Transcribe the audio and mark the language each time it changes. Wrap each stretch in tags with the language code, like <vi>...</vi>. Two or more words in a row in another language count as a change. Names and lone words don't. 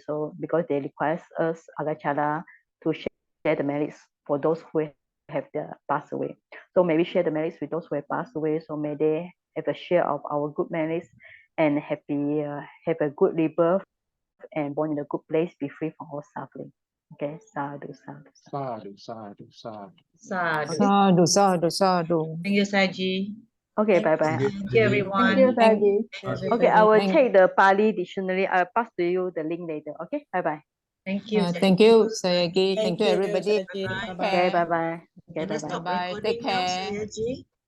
<en>So because they request us Agachara to share the merits for those who have passed away. So may we share the merits with those who have passed away. So may they have a share of our good merits and have a good rebirth and born in a good place, be free from all suffering.</en> <pi>Okay, sadhu, sadhu, sadhu. Sadhu, sadhu, sadhu. Sadhu. Sadhu, sadhu, sadhu.</pi> <en>Thank you, Saji. Okay, bye bye. Thank you, everyone. Thank you, Thank- Saji. Okay, I will Thank- check the Pali dictionary. I'll pass to you the link later. Okay, bye bye. Thank you. Thank you, Sayagi. Thank you, everybody. Saji. Take Bye-bye. Okay, care. bye bye. Okay, Can I bye stop bye. Bye-bye. Take recording now, care.</en>